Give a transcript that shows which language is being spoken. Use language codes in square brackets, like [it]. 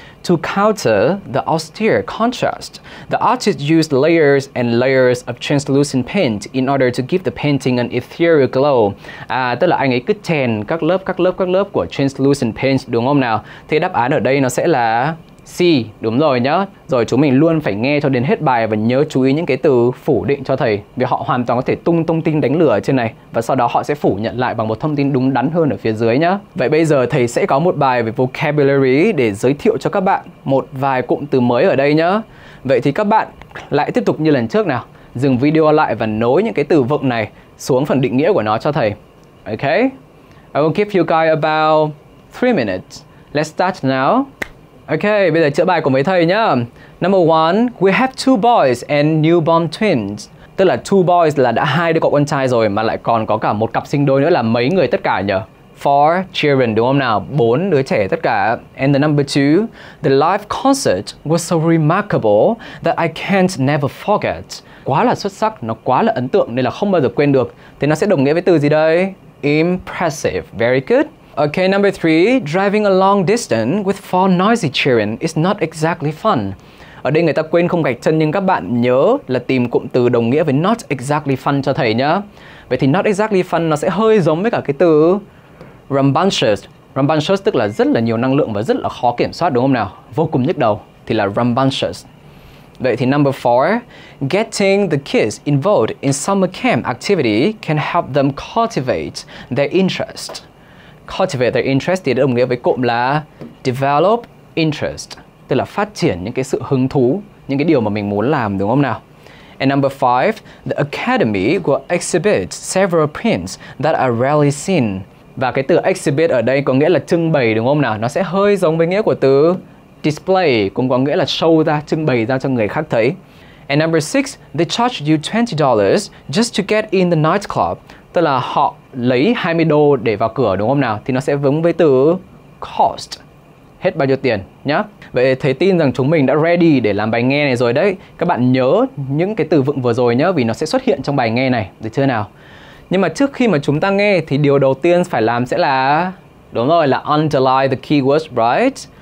[en] To counter the austere contrast, the artist used layers and layers of translucent paint in order to give the painting an ethereal glow. [vi] Tức là anh ấy cứ chèn các lớp của translucent paint đúng không nào? Thì đáp án ở đây nó sẽ là C, đúng rồi nhá. Rồi chúng mình luôn phải nghe cho đến hết bài và nhớ chú ý những cái từ phủ định cho thầy, vì họ hoàn toàn có thể tung thông tin đánh lừa ở trên này và sau đó họ sẽ phủ nhận lại bằng một thông tin đúng đắn hơn ở phía dưới nhá. Vậy bây giờ thầy sẽ có một bài về vocabulary để giới thiệu cho các bạn một vài cụm từ mới ở đây nhá. Vậy thì các bạn lại tiếp tục như lần trước nào, dừng video lại và nối những cái từ vựng này xuống phần định nghĩa của nó cho thầy. [en] Okay? I will give you guys about 3 minutes. Let's start now. [vi] Ok, bây giờ chữa bài cùng với thầy nhá. [en] Number one, we have two boys and newborn twins. [vi] Tức là two boys là đã 2 đứa cậu con trai rồi mà lại còn có cả một cặp sinh đôi nữa là mấy người tất cả nhỉ? 4 children đúng không nào? 4 đứa trẻ tất cả. [en] And the number two, the live concert was so remarkable that I can't never forget. [vi] Quá là xuất sắc, nó quá là ấn tượng nên là không bao giờ quên được. Thì nó sẽ đồng nghĩa với từ gì đây? [en] Impressive. Very good. Okay, number three, driving a long distance with 4 noisy children is not exactly fun. [vi] Ở đây người ta quên không gạch chân nhưng các bạn nhớ là tìm cụm từ đồng nghĩa với [en] not exactly fun [vi] cho thầy nhá. Vậy thì [en] not exactly fun [vi] nó sẽ hơi giống với cả cái từ rambunctious. Rambunctious tức là rất là nhiều năng lượng và rất là khó kiểm soát đúng không nào? Vô cùng nhức đầu thì là rambunctious. Vậy thì [en] number 4, getting the kids involved in summer camp activity can help them cultivate their interest. Cultivate their interest [vi] thì đã đồng nghĩa với cụm là [en] develop interest, [vi] tức là phát triển những cái sự hứng thú, những cái điều mà mình muốn làm đúng không nào? [en] And number 5, the academy will exhibit several prints that are rarely seen. [vi] Và cái từ exhibit ở đây có nghĩa là trưng bày đúng không nào? Nó sẽ hơi giống với nghĩa của từ display, cũng có nghĩa là show ra, trưng bày ra cho người khác thấy. [en] And number 6, they charge you $20 just to get in the nightclub. [vi] Tức là họ lấy 20 đô để vào cửa đúng không nào? Thì nó sẽ giống với từ cost. Hết bao nhiêu tiền nhá. Vậy thầy tin rằng chúng mình đã ready để làm bài nghe này rồi đấy. Các bạn nhớ những cái từ vựng vừa rồi nhá, vì nó sẽ xuất hiện trong bài nghe này, được chưa nào? Nhưng mà trước khi mà chúng ta nghe thì điều đầu tiên phải làm sẽ là, đúng rồi, là [en] underline the keywords, right?